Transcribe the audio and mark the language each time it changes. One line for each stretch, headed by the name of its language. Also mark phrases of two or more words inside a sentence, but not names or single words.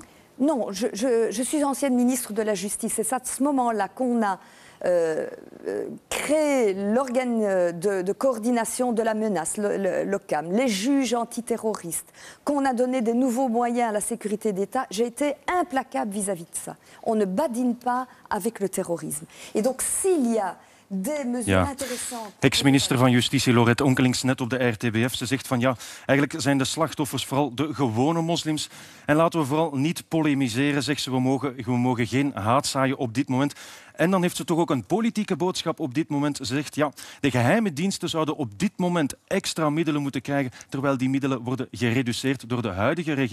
French: Non, je suis ancienne ministre de la Justice. C'est à ce moment-là qu'on a créé l'organe de coordination de la menace, l'OCAM, les juges antiterroristes, qu'on a donné des nouveaux moyens à la sécurité d'État. J'ai été implacable vis-à-vis de ça. On ne badine pas avec le terrorisme. Et donc, s'il y a des mesures interessant.
Dutch: Ex-minister van Justitie Laurette Onkelings net op de RTBF. Ze zegt van ja, eigenlijk zijn de slachtoffers vooral de gewone moslims. En laten we vooral niet polemiseren, zegt ze. We mogen geen haat zaaien op dit moment. En dan heeft ze toch ook een politieke boodschap op dit moment. Ze zegt ja, de geheime diensten zouden op dit moment extra middelen moeten krijgen, terwijl die middelen worden gereduceerd door de huidige regering.